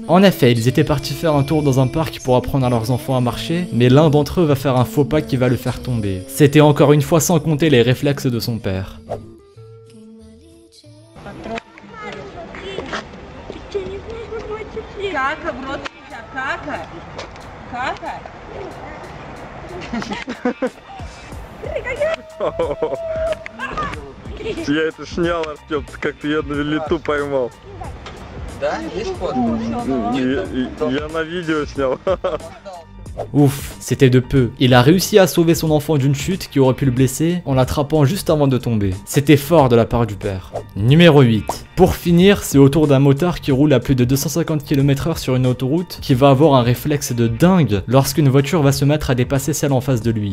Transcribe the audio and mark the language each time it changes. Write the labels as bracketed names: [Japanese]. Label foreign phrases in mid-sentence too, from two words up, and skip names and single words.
[French] En effet, ils étaient partis faire un tour dans un parc pour apprendre à leurs enfants à marcher, mais l'un d'entre eux va faire un faux pas qui va le faire tomber. C'était encore une fois sans compter les réflexes de son père. [Russian] Caca, в рот нельзя. Caca. Caca. Я это снял, Артем, ты как-то я на лету поймал. Да? Есть фото? Я на видео снял. [French] Ouf, c'était de peu. Il a réussi à sauver son enfant d'une chute qui aurait pu le blesser en l'attrapant juste avant de tomber. C'était fort de la part du père. Numéro 8. Pour finir, c'est au tour d'un motard qui roule à plus de 250 km/h sur une autoroute qui va avoir un réflexe de dingue lorsqu'une voiture va se mettre à dépasser celle en face de lui.